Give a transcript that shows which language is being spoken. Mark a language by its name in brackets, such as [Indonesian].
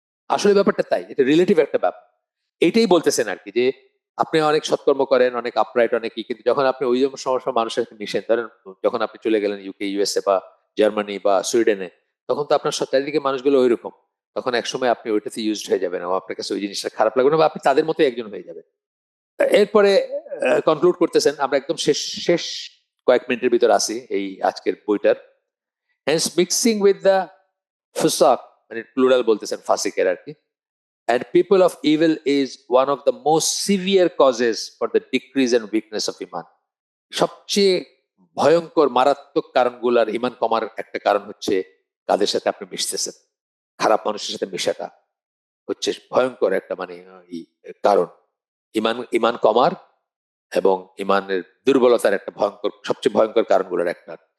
[Bangla] আসলে ব্যাপারটা তাই, এটা রিলেটিভ একটা ব্যাপার। এইটাই বলতেছেন আর কি, যে আপনি অনেক সৎকর্ম করেন, অনেক আপরাইট, অনেক কিন্তু যখন আপনি ওই সমস্যা মানুষের সাথে মিশেন, ধরেন যখন আপনি চলে গেলেন ইউকে, ইউএসএ বা জার্মানি বা সুইডেনে, তখন তো আপনার চারিদিকে মানুষগুলো ওই রকম, তখন একসময় আপনি ওইটাতে ইউজড হয়ে যাবেন এবং আপনার কাছে ওই জিনিসটা খারাপ লাগবে না, বা আপনি তাদের মতো একজন হয়ে যাবেন। এরপরে কনক্লুড করতেছেন, আমরা একদম শেষ শেষ কয়েক মিনিটের ভিতর আসি এই আজকের বইটার। [English] Hans mixing with the ফুসাক, [Bangla] মানে প্লুরাল বলতেছেন ফাসিকের আর কি, [English] and people of evil is one of the most severe causes for the decrease and weakness of iman. [Bangla] সবচেয়ে ভয়ঙ্কর মারাত্মক কারণগুলার ইমান কমার একটা কারণ হচ্ছে কাদের সাথে আপনি মিশতেছেন। খারাপ মানুষের সাথে মেশাটা হচ্ছে ভয়ঙ্কর একটা কারণ ইমান ইমান কমার এবং ইমানের দুর্বলতার একটা সবচেয়ে ভয়ঙ্কর কারণগুলোর একটা।